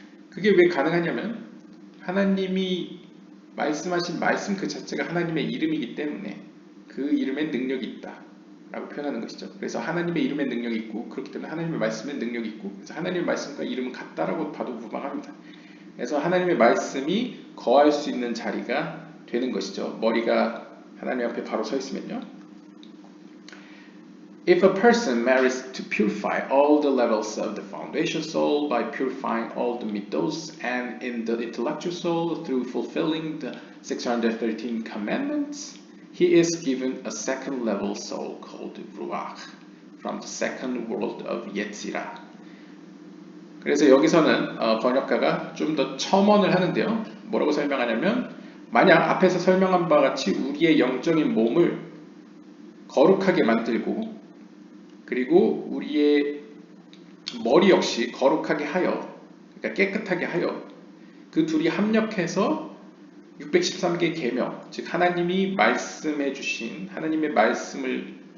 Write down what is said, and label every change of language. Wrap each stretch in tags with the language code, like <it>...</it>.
<ko>그게 왜 가능하냐면 하나님이 말씀하신 말씀 그 자체가 하나님의 이름이기 때문에 그 이름에 능력이 있다 라고 표현하는 것이죠. 그래서 하나님의 이름에 능력이 있고 그렇기 때문에 하나님의 말씀에 능력이 있고 그래서 하나님의 말씀과 이름은 같다라고 봐도 무방합니다. 그래서 하나님의 말씀이 거할 수 있는 자리가 되는 것이죠. 머리가 하나님 앞에 바로 서 있으면요.</ko> <en>If a person merits to purify all the levels of the foundation soul by purifying all the middos and in the intellectual soul through fulfilling the 613 commandments, he is given a second level soul called Ruach from the second world of Yetzirah.</en> <ko>그래서 여기서는 번역가가 좀 더 첨언을 하는데요. 뭐라고 설명하냐면 만약 앞에서 설명한 바와 같이 우리의 영적인 몸을 거룩하게 만들고 그리고 우리의 머리 역시 거룩하게 하여 그러니까 깨끗하게 하여 그 둘이 합력해서 613개 계명 즉 하나님이 말씀해 주신 하나님의 말씀을</ko>